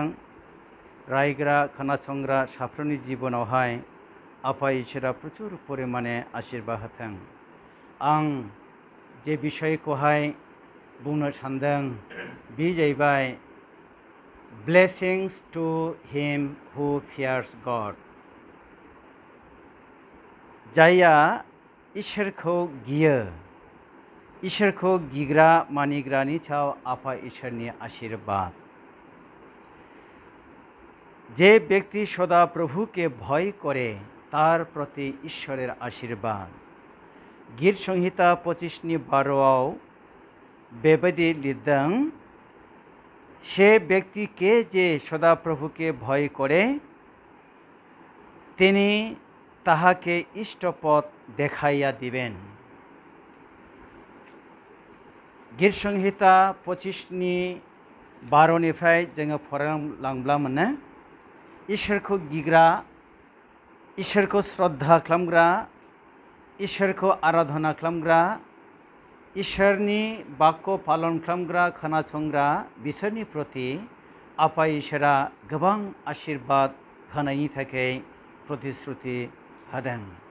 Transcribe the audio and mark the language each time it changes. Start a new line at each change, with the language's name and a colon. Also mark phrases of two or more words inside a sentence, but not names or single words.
Bodo: रायग्रा खोनासंग्रा साफ्रोमनि जिबनावहाय आफा इसोरा प्रचुर परिमाणे आशीर्बाद होथों। आं जे बिषयखौहाय बुंनो सानदों बे जाहैबाय
English: blessings to him who fears God.
Bodo: जायहा इसोरखौ गियो, ईश्वर को गिग्रा मानिग्रानि सायाव आफा ईश्वरनि आशीर्वाद।
Bangla: যে ব্যক্তি সদা প্রভু কে ভয় করে তার প্রতি ঈশ্বরের আশীর্বাদ।
Bodo: गीत संहिता 25:12 बेबायदि लिरदों,
Bangla: সে ব্যক্তি কে যে সদা প্রভু কে ভয় করে তিনি তাহাকে ইষ্টপথ দেখাইয়া দিবেন।
Bodo: गीत संहिता 25:12 जोङो फरायलांब्ला मोनो, ईश्वरखौ गिग्रा, ईश्वरखौ श्रद्धा खालामग्रा, ईश्वरखौ आराधना खालामग्रा, ईश्वरनि बाक्य पालन खालामग्रा खोनासंग्रा बिसोरनि प्रति आफा इसोरा गोबां आशीर्वाद होनायनि थाखाय प्रतिश्रुति होदों।